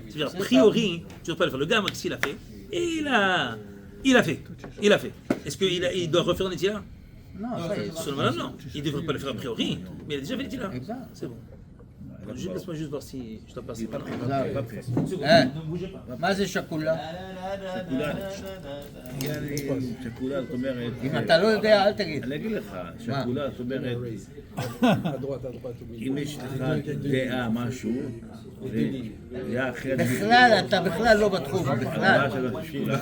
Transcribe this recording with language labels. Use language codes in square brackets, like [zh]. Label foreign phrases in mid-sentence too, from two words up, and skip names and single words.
[fr] C'est-à-dire, a priori, tu ne dois pas le faire. Le gars, qu'est-ce qu'il a fait? Et il a fait. Est-ce qu'il doit refaire un Netila? Non, ça y est. Seulement non. Il ne devrait pas le faire a priori, mais il a déjà fait Netila. Exact. C'est bon. Laisse-moi juste voir si je dois passer par là. Exact. Une seconde, Hein? ne bougez pas. [he] מה זה שקולה? שקולה, זאת אומרת, אם אתה לא יודע, אל תגיד. אני אגיד לך, שקולה, זאת אומרת, אם יש לך דעה, משהו, דעה אחרת, בכלל, אתה בכלל לא בתחום, בכלל.